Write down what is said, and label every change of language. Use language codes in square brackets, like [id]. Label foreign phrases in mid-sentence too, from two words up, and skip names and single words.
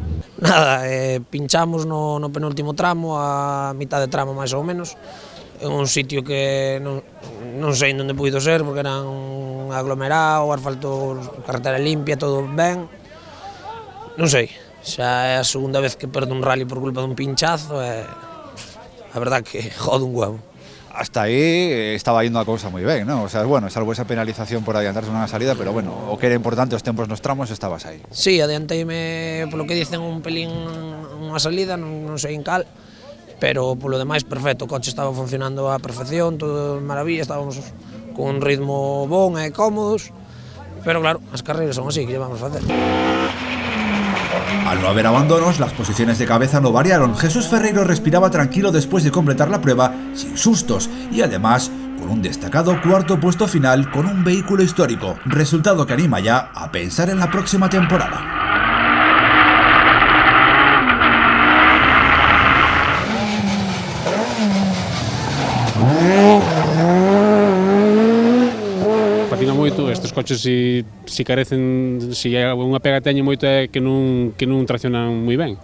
[gl] Nada, pinchamos no penúltimo tramo, a mitad de tramo máis ou menos, en un sitio que non sei onde puido ser, porque era un aglomerado, asfalto, carretera limpia, todo ben. Non sei, xa é a segunda vez que perdo un rally por culpa dun pinchazo e a verdad que [es] jode un huevo. Hasta ahí estaba yendo [gl] a cousa moi ben, [es] ¿no? [gl] O sea, bueno, salvo esa penalización por adiantarse nunha salida, pero bueno, o que era importante os tempos nos tramos, estabas aí. Sí, adianteime, polo que dicen, un pelín unha salida, non sei en cal, pero polo demais perfecto, o coche estaba funcionando a perfección, todo maravilla, estábamos con un ritmo bon e cómodos, pero claro, as carreiras son así, que lle vamos a facer? [es] Al no haber abandonos, las posiciones de cabeza no variaron. Jesús Ferreiro respiraba tranquilo después de completar la prueba sin sustos y además con un destacado cuarto puesto final con un vehículo histórico, resultado que anima ya a pensar en la próxima temporada. [gl] Patina moito, estes coches si carecen, si unha pega teñen moito é que non traccionan moi ben.